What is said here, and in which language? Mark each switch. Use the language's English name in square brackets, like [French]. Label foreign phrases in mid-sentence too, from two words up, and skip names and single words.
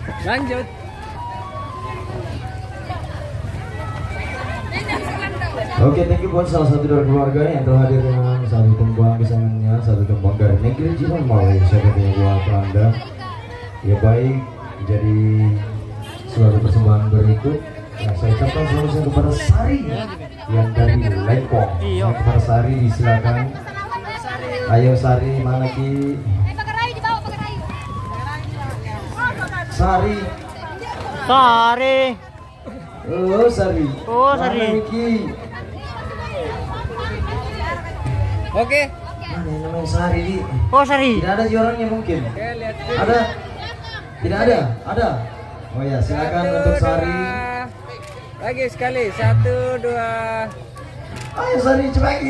[Indonesian] Lanjut. Oke, [English] thank you [Indonesian] buat salah satu dari keluarga yang telah hadir dengan satu tumbang kesayangannya, satu tumbang dari negeri Jiran Malaysia katanya buat Anda. Ya baik, jadi suatu persembahan berikut yang saya ucapkan selalu kepada Sari yang dari Lengkong. Kepada Sari disilakan. Ayo Sari, mana Ki? Pakai rayu dibawa, pakai rayu. Sari. Sari. Oh Sari. Oh Sari. Mana Ki? Oke. Mana yang namanya Sari? Oh Sari. Tidak ada sih orangnya mungkin. Oke, lihat sini. Ada? Tidak ada? Ada? Oh ya, silakan untuk Sari. Lagi sekali, 1, 2. Ayo Sari, cepat lagi.